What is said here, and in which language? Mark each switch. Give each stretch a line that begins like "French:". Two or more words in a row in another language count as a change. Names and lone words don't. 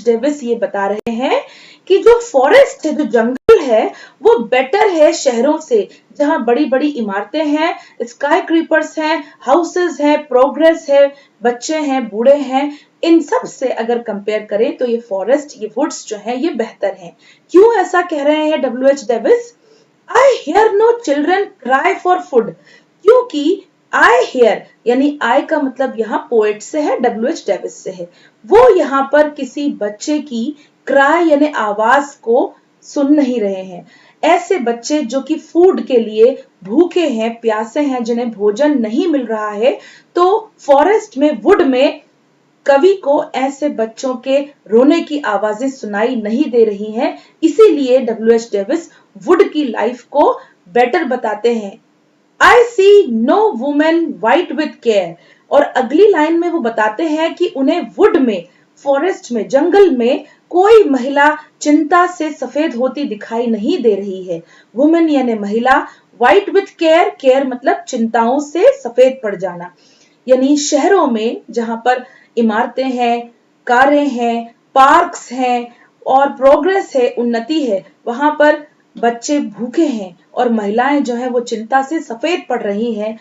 Hindi: डेविस ये बता रहे हैं कि जो फॉरेस्ट है, जो जंगल है, वो बेटर है शहरों से, जहां बड़ी बड़ी इमारतें हैं,
English: sky creepers
Hindi: हैं, हाउसेस हैं, प्रोग्रेस है, बच्चे हैं, बूढ़े हैं। इन सब से अगर कंपेयर करें तो ये फॉरेस्ट, ये वुड्स जो हैं, ये बेहतर हैं। क्यों ऐसा कह रहे हैं W.H. डेविस?
English: I hear no children cry for food.
Hindi: क्योंकि
English: I hear
Hindi: यानी आई का मतलब यहाँ पोएट से है, W.H. डेविस से है। वो यहाँ पर किसी बच्चे की क्राई यानी आवाज को सुन नहीं रहे हैं। ऐसे बच्चे जो कि फूड के लिए भूखे हैं, प्यासे हैं, जिन्हें भोजन नहीं मिल रहा है, तो फॉरेस्ट में, वुड में कवि को ऐसे बच्चों के रोने की आवाजें सुनाई नहीं दे रही हैं। इसीलिए W.H. डेविस वुड की लाइफ को बेटर बताते हैं।
English: I see no woman white with care।
Hindi: और अगली लाइन में वो बताते हैं कि उन्हें वुड में, फॉरेस्ट में, जंगल में कोई महिला चिंता से सफेद होती दिखाई नहीं दे रही है। वुमेन यानी महिला,
English: white with care,
Hindi: केयर मतलब चिंताओं से सफेद पड़ जाना। यानी शहरों में जहां पर इमारतें हैं, कारें हैं, पार्क्स हैं और प्रोग्रेस है, उन्नति है, वहां पर बच्चे भूखे हैं और महिलाएं जो है वो चिंता से सफेद पड़ रही हैं।